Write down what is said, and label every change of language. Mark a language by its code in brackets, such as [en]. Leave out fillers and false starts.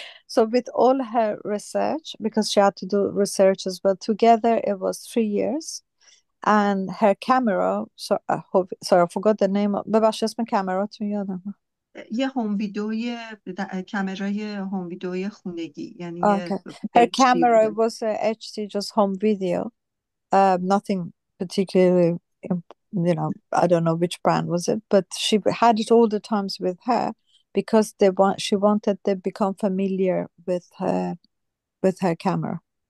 [en] So with all her research, because she had to do research as well, together it was 3 years. And her camera, sorry, I forgot the name of, [fa] ببخش اسم کامراتون یادم. یه هوم ویدئوی کامرای هوم ویدئوی خونگی، یعنی [en] Okay. Her camera was HD, just home video. Nothing particularly, I don't know which brand was it, but she had it all the times with her because she wanted to become familiar with her camera.